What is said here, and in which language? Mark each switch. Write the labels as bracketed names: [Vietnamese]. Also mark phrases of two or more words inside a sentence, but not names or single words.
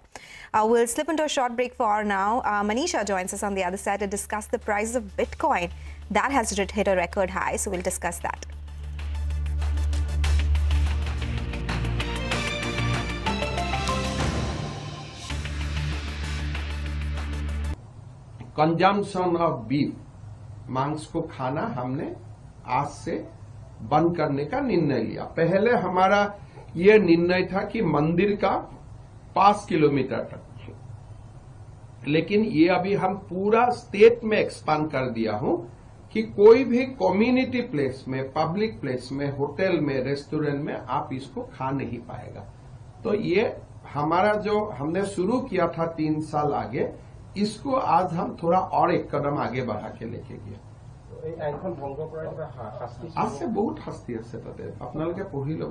[English] We'll slip into a short break for now. Manisha joins us on the other side to discuss the price of Bitcoin. That has hit a record high, so we'll discuss that. consumption of beef, [Hindi] मांस को खाना हमने आज से बंद करने का निर्णय लिया। पहले हमारा ये निर्णय था कि मंदिर का 5 किलोमीटर तक, लेकिन ये अभी हम पूरा स्टेट में एक्सपांड कर दिया हूं कि कि कोई भी [English] community place [Hindi] में, [English] public place [Hindi] में, होटल में, रेस्टोरेंट में आप इसको खा नहीं पाएगा। तो ये हमारा जो हमने शुरू किया था 3 साल आगे, इसको आज हम थोड़ा और एक कदम आगे बढ़ा के लेके गए। [Assamese] আছে বহুত শাস্তি আছে তাতে, আপোনালোকে পঢ়ি ল'ব।